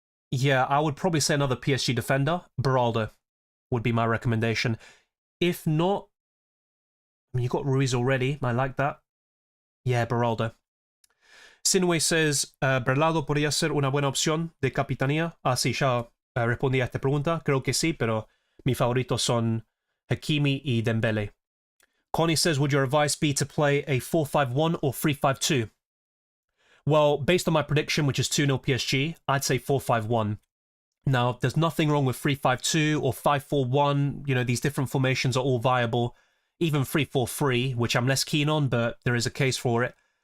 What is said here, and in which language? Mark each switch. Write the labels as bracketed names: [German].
[English] Yeah, I would probably say another PSG defender. Beraldo would be my recommendation. If not, I mean, you got Ruiz already. I like that. Yeah, Beraldo. [Spanish] Sinway says, Beraldo podría ser una buena opción de capitanía. Ah, sí, ya respondí a esta pregunta. Creo que sí, pero mis favoritos son Hakimi y Dembele. [English] Connie says, would your advice be to play a 4-5-1 or 3-5-2? Well, based on my prediction, which is 2-0 PSG, I'd say 4-5-1. Now, there's nothing wrong with 3-5-2 or 5-4-1. These different formations are all viable. Even 3-4-3, which I'm less keen on, but there is a case for it.